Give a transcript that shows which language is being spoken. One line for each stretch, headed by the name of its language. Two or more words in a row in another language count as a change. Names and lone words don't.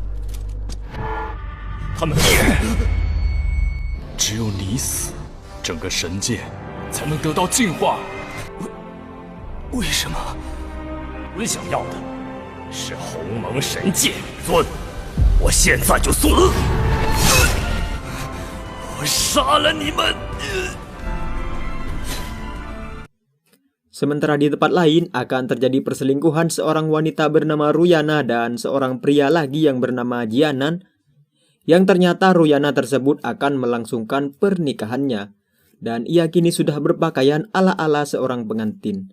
Chinese: 他们只有你死，整个神界才能得到净化。为什么？我想要的是鸿蒙神界至尊，我现在就死！杀了你们！
Indonesian: Sementara di tempat lain akan terjadi perselingkuhan seorang wanita bernama Ruyana dan seorang pria lagi yang bernama Jianan, yang ternyata Ruyana tersebut akan melangsungkan pernikahannya, dan ia kini sudah berpakaian ala-ala seorang pengantin.